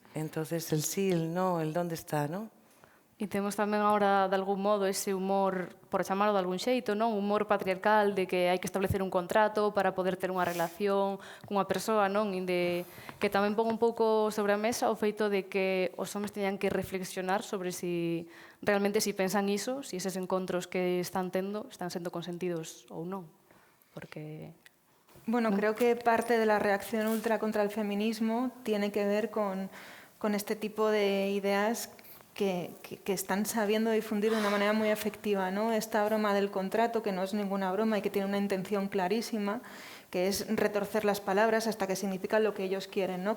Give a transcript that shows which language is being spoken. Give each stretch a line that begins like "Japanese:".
Spanish: Entonces, el sí, el no, el dónde está, ¿no?
Galician: E temos tamén agora, de algún modo, ese humor, por chamarlo de algún xeito, non? Humor patriarcal de que hai que establecer un contrato para poder ter unha relación cunha persoa, non? Que tamén pon un pouco sobre a mesa o feito de que os homes teñan que reflexionar sobre si realmente si pensan iso, si eses encontros que están tendo están sendo consentidos ou non. Porque...
Spanish: Bueno, creo que parte de la reacción ultra contra el feminismo tiene que ver con este tipo de ideas que están sabiendo difundir de una manera muy efectiva, ¿no? Esta broma del contrato, que no es ninguna broma y que tiene una intención clarísima, que es retorcer las palabras hasta que significan lo que ellos quieren, ¿no?